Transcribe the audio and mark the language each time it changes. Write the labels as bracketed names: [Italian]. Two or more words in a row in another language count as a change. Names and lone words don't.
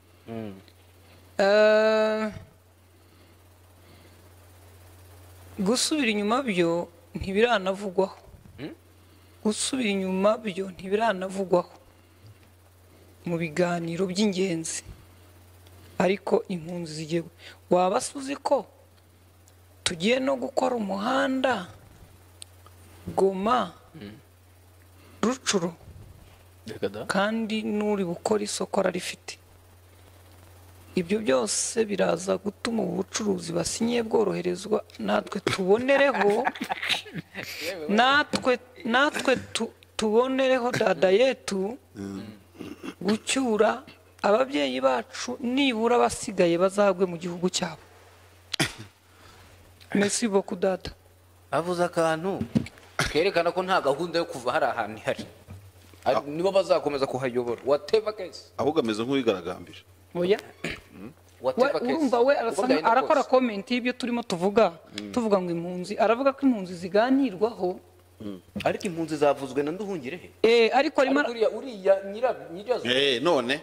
[Kinyarwanda] Gusubira inyuma byo ntibiranavugwaho, gusubira inyuma byo ntibiranavugwaho mu biganiro by'ingenzi, ariko impunzi zigiye wabasuzi ko tugiye no gukora umuhanda Goma Rucuru kandi n'uri gukora isoko ararifite. Ibyo byose biraza gutuma ubu bucuruzi basinyiye bworoherezwa, natwe tubonereho natwe tubonereho dada yetu gucyura ababyeyi bacu, nibura basigaye bazagwe mu gihugu cyabo. [French] Merci beaucoup dada. [Kinyarwanda] avuze akantu kerekana ko nta gahunda yo kuva hari ahantu ihari, nibo bazakomeza kuhayobora [English] whatever case. [Kinyarwanda] ahubwo ameze nk'uwigaragambije. Oya, urumva we arakora comment y'ibyo turimo tuvuga ngo impunzi, aravuga ko impunzi ziganirwaho, ariko impunzi zavuzwe na Nduhungirehe. Ariko uriya nyirazo none